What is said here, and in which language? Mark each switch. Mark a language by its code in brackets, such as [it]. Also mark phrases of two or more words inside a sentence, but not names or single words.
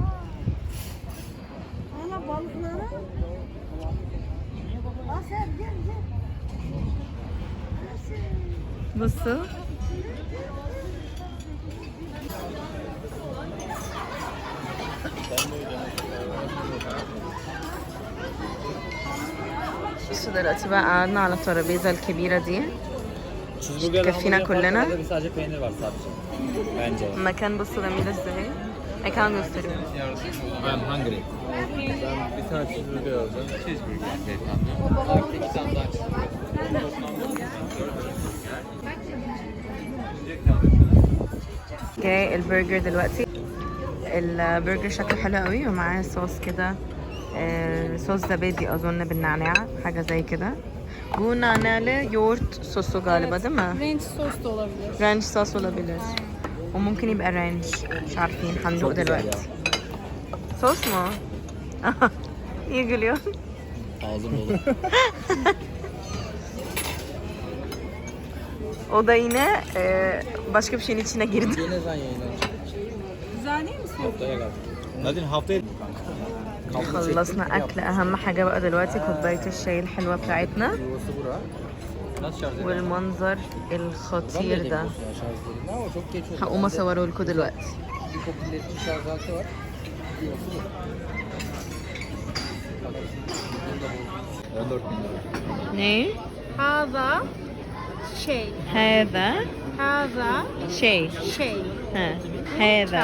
[ar] بصوا بصوا دلوقتي بقى قعدنا على الترابيزة الكبيرة دي. تكفينا كلنا. [tr] Sadece peynir var sadece. Bence. [ar] المكان بصوا جميل ازاي. [tr] ekran gösteriyor. [en] I'm hungry. [tr] Ben bir tane cheeseburger alacağım. Cheeseburger beyefendi. İki tane daha [ar] جاي البرجر دلوقتي. البرجر شكله حلو قوي ومعاه صوص كده، صوص زبادي اظن بالنعناع، حاجه زي كده. [tr] Bu naneli yoğurt sosu galiba değil mi? Ranch sos da olabilir. Ranch sos olabilir. [ar] وممكن يبقى رانش، مش عارفين، هندوق دلوقتي. [tr] صوص mu? İyi gülüyor. Ağzım dolu. O da yine başka bir şeyin içine girdi. Ne zaman yayınlanacak? Güzel değil mi sos? Haftaya gel. Nadine haftaya... [ar] خلصنا اكل. اهم حاجه بقى دلوقتي كوبايه الشاي الحلوه بتاعتنا [tr] Yuvası bura. Nasıl şarj ediyor? [ar] والمنظر الخطير ده. [tr] Şarj edildi ama çok geç oldu. [ar] هقوم اصوره لكم دلوقتي. [tr] Bir kopilletli şarj aleti var. Yuvası bu. 14 bin lira. Ne? Hava şey. [ar] هذا [tr] Hava şey. şey. [ar] Ha. هذا.